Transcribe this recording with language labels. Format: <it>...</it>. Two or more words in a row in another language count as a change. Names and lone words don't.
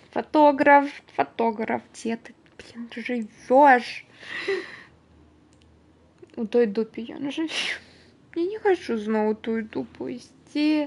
<ru>фотограф, где ты, блин, живешь?</ru> <be>У той дупі ён жыве.</be> <ru>Я не хочу</ru> <be>зноў тую дупу ісці.</be>